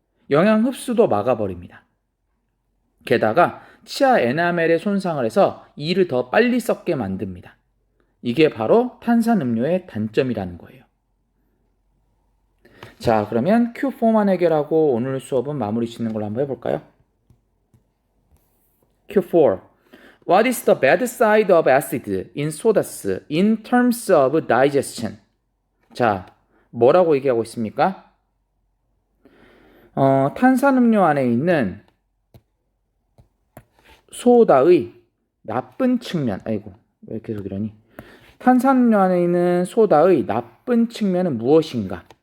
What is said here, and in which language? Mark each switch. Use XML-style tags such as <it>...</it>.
<ko>영양 흡수도 막아버립니다. 게다가 치아 에나멜에 손상을 해서 이를 더 빨리 썩게 만듭니다. 이게 바로 탄산음료의 단점이라는 거예요. 자, 그러면 Q4만 해결하고 오늘 수업은 마무리 짓는 걸로 한번 해볼까요? Q4.</ko> <en>What is the bad side of acid in sodas in terms of digestion?</en> <ko>자, 뭐라고 얘기하고 있습니까? 탄산음료 안에 있는 소다의 나쁜 측면, 왜 계속 이러니? 탄산음료 안에 있는 소다의 나쁜 측면은 무엇인가?</ko>